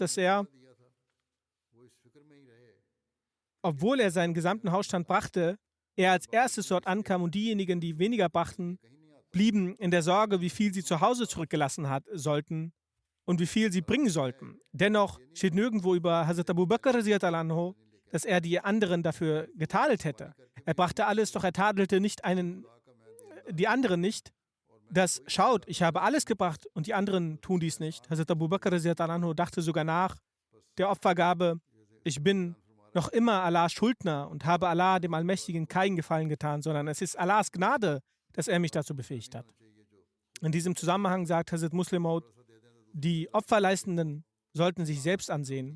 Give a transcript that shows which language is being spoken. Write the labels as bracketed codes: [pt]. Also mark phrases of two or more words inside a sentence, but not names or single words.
[de] Und zweitens, dass er obwohl er seinen gesamten Hausstand brachte, er als erstes dort ankam und diejenigen, die weniger brachten, blieben in der Sorge, wie viel sie zu Hause zurückgelassen sollten und wie viel sie bringen sollten. Dennoch steht nirgendwo über Hazrat Abu Bakr, [ar] رضي الله عنه, [de] dass er die anderen dafür getadelt hätte. Er brachte alles, doch er tadelte die anderen nicht. Das schaut, ich habe alles gebracht und die anderen tun dies nicht. Hazrat Abu Bakr [ar] رضي الله عنه [de] dachte sogar nach der Opfergabe, ich bin noch immer Allahs Schuldner und habe Allah, dem Allmächtigen, keinen Gefallen getan, sondern es ist Allahs Gnade, dass er mich dazu befähigt hat. In diesem Zusammenhang sagt Hazrat Muslim Maud, die Opferleistenden sollten sich selbst ansehen.